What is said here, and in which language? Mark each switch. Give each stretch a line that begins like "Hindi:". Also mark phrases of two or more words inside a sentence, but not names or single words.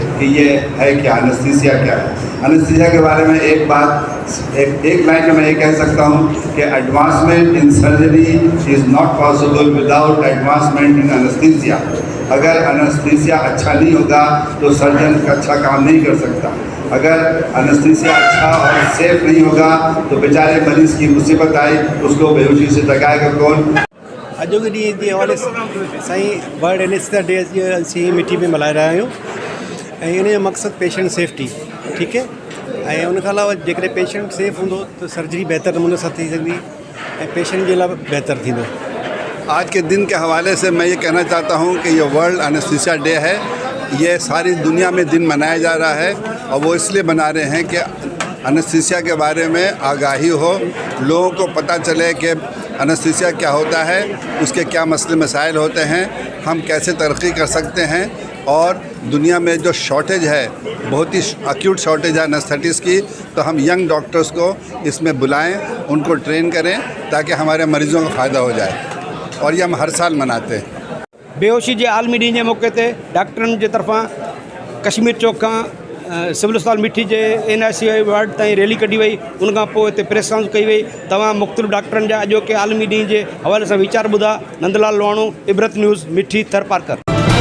Urdu: یہ ہے کیا، اینستھیزیا کیا ہے۔ اینستھیزیا کے بارے میں ایک لائن میں میں یہ کہہ سکتا ہوں کہ
English: advancement in surgery is not possible without advancement in anesthesia.
Urdu: اگر اینستھیزیا اچھا نہیں ہوگا تو سرجن اچھا کام نہیں کر سکتا. اگر اینستھیزیا اچھا اور سیف نہیں ہوگا تو بے چارے مریض کی مصیبت آئی، اس کو بے ہوشی سے جگائے گا کون.
Sindhi: अॼु के ॾींहं जे हवाले साईं वर्ल्ड एनेस्थीसिया डे असीं मिठी में मल्हाए रहिया आहियूं ऐं इन जो मक़सदु
English: patient safety,
Sindhi: ठीक है। ऐं उन खां अलावा जेकॾहिं
English: patient safe
Sindhi: हूंदो त सर्जरी बहितर नमूने सां थी सघंदी ऐं पेशेंट जे लाइ बहितर थींदो।
Urdu: آج کے دن کے حوالے سے میں یہ کہنا چاہتا ہوں کہ یہ ورلڈ اینستھیزیا ڈے ہے. یہ ساری دنیا میں دن منایا جا رہا ہے اور وہ اس لیے منا رہے ہیں کہ اینستھیزیا کے بارے میں آگاہی ہو، لوگوں کو پتا چلے کہ اینستھیزیا کیا ہوتا ہے، اس کے کیا مسلے مسائل ہوتے ہیں، ہم کیسے ترقی کر سکتے ہیں. اور دنیا میں جو شارٹیج ہے، بہت ہی
English: acute shortage
Urdu: ہے اینستھیٹسٹ کی، تو ہم
English: young doctors
Urdu: کو اس میں بلائیں، ان کو ٹرین کریں تاکہ ہمارے مریضوں کو فائدہ ہو جائے. اور یہ ہم ہر سال مناتے ہیں.
Sindhi: बेहोशी जे आलमी ॾींहं जे मौक़े ते डॉक्टरनि जे तरफ़ां कश्मीर चौक खां सिविल अस्पताल मिठी जे NIC वार्ड ताईं रैली कढी वई। उन खां पोइ हिते
English: press conference
Sindhi: कई वई। तमामु मुख़्तलिफ़ डॉक्टरनि जा अॼोके आलमी ॾींहं जे हवाले सां वीचार ॿुधा। नंदलाल लोहाणो, इबरत न्यूज़, मिठी, थर पार्कर।